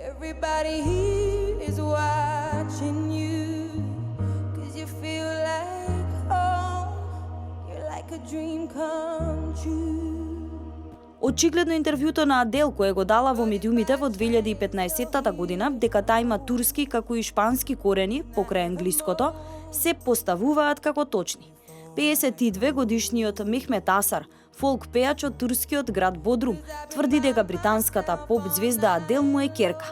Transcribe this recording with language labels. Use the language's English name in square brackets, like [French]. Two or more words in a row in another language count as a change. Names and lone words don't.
[English] Everybody here is watching you, 'cause you feel like home. You're like a dream come true. [Macedonian] Очигледно интервјуто на Адел кое го дала во медиумите во 2015 година, дека таа има турски како и шпански корени покрај англиското, се поставуваат како точни. 52 годишниот Мехмет Асар, фолк пејач од турскиот град Бодрум, тврди дека британската поп звезда Адел му е ќерка.